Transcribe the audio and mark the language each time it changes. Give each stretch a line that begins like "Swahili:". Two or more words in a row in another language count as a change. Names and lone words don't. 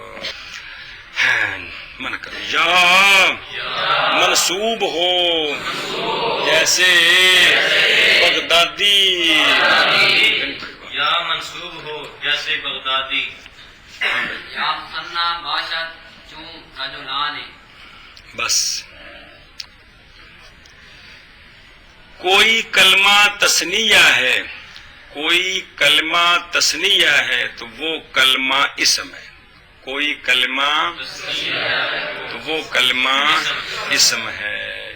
Urdu: من کر یا منصوب ہو جیسے بغدادی، یا منصوب ہو جیسے بغدادی،
Persian: یا مثنى باشد چون رجلان۔
Urdu: بس کوئی کلمہ تثنیہ ہے، کوئی کلمہ تثنیہ ہے تو وہ kəlmہ اسم ہے، کوئی کلمہ تو وہ کلمہ اسم ہے۔